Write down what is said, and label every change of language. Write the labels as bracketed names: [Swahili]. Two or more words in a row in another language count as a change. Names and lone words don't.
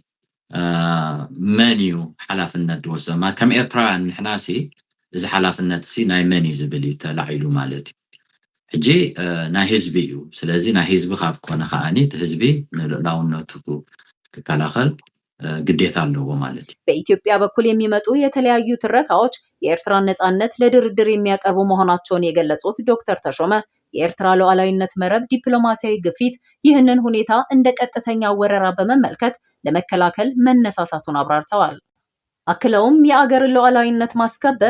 [Tigrinya] መን እዩ ሓላፍነት ድወስድ ከም ኤርትራውያን ንሕናሲ እዚ ሓላፍነት ሲ ናይ መን እዩ ዝብል እዩ ተላዒሉ ማለት እዩ። ሕጂ ናይ ህዝቢ እዩ። ስለዚ ናይ ህዝቢ ካብ ኮነ ከዓኒ እቲ ህዝቢ ንልዕላውነቱ ክከላኸል ግዴታ ኣለዎ ማለት እዩ። [Amharic] በኢትዮጵያ በኩል የሚመጡ የተለያዩ ትረካዎች የኤርትራን ነጻነት ለድርድር የሚያቀርቡ መሆናቸውን የገለጹት ዶክተር ተሾመ የኤርትራ ሉዓላዊነት መረብ ዲፕሎማሲያዊ ግፊት ይህንን ሁኔታ እንደ ቀጥተኛ ወረራ በመመልከት ለመከላከል መነሳሳቱን አብራርተዋል። አክለውም የአገርን ሉዓላዊነት ማስከበር